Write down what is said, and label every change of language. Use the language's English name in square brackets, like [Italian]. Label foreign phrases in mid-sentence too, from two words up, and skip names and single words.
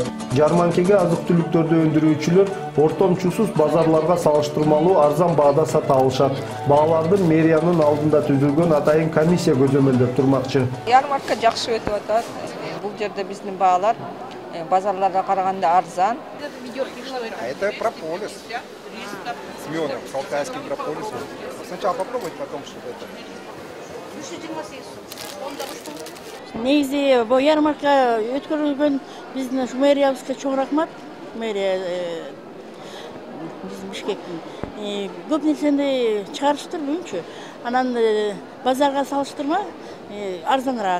[Kyrgyz] Жарманкеге азык-түлүктөрдү өндүрүүчүлөр ортомчусуз базарларга салыштырмалуу арзан баада сата алышат. Бааларды мэриянын алдында түзүлгөн атайын комиссия көзөмөлдөп турмакчы. Ярмарка жакшы өтүп атат. Бул жерде биздин баалар базарларга караганда арзан. [Russian] Это прополис с медом, с алтайским прополисом. Сначала попробовать, потом что-то это. [Kyrgyz] Негизи бул ярмарка өткөрүлгөн биздин ушу мэриябызга чоң рахмат. Мэрия биздин Бишкектин көп нерсени чыгарыштыр бүгүнчү. Анан базарга салыштырма арзаныраак.